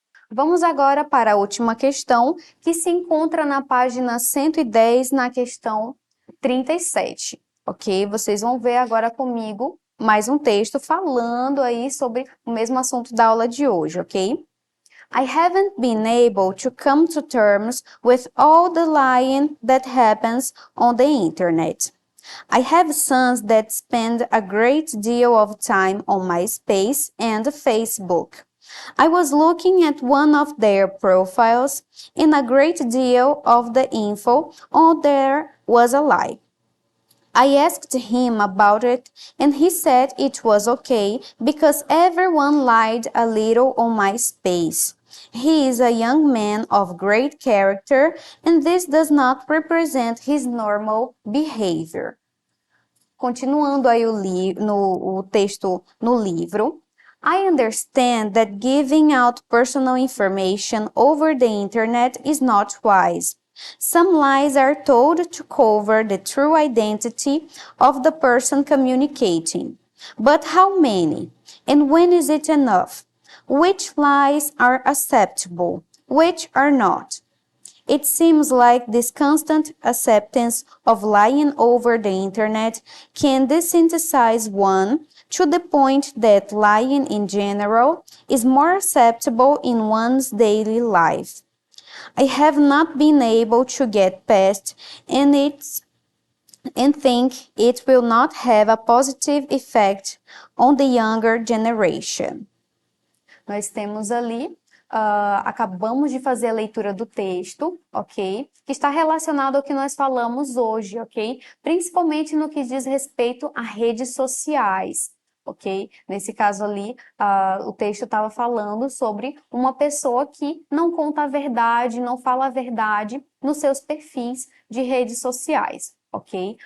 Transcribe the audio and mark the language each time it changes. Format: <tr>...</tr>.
<pt>Vamos agora para a última questão, que se encontra na página 110, na questão 37, ok? Vocês vão ver agora comigo mais um texto falando aí sobre o mesmo assunto da aula de hoje, ok?</pt> <en>I haven't been able to come to terms with all the lying that happens on the internet. I have sons that spend a great deal of time on MySpace and Facebook. I was looking at one of their profiles, and a great deal of the info on there was a lie. I asked him about it, and he said it was okay because everyone lied a little on MySpace. He is a young man of great character, and this does not represent his normal behavior.</en> <pt>Continuando aí o texto no livro.</pt> <en>I understand that giving out personal information over the internet is not wise. Some lies are told to cover the true identity of the person communicating. But how many? And when is it enough? Which lies are acceptable? Which are not? It seems like this constant acceptance of lying over the internet can desensitize one to the point that lying in general is more acceptable in one's daily life. I have not been able to get past and think it will not have a positive effect on the younger generation.</en> <pt>Nós temos ali acabamos de fazer a leitura do texto, ok? Que está relacionado ao que nós falamos hoje, ok? Principalmente no que diz respeito a redes sociais, ok? Nesse caso ali, o texto estava falando sobre uma pessoa que não conta a verdade, não fala a verdade nos seus perfis de redes sociais, ok?</pt>